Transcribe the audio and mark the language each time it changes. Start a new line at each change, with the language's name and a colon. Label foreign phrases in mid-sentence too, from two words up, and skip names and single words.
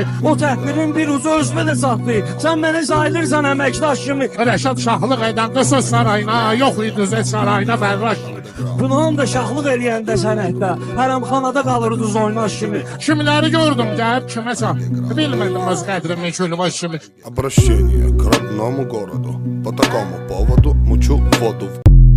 Azerbaijani: O təhqirin bir ucu özümə də satdı. Sən məni sayılırsan əməkdaş kimi. Rəşad şahlıq edən qısır sarayına, yox idi düzət sarayına fərraş kimi. Günahın da şahlıq eləyəndə sənətdə. Hərəmxanada qalırdız oynaş kimi. Kimləri gördüm gəlib kiməsə. Bilmədim öz qədrimi külbaş kimi.
Russian: Обращение к родному городу. По такому поводу мучу воду.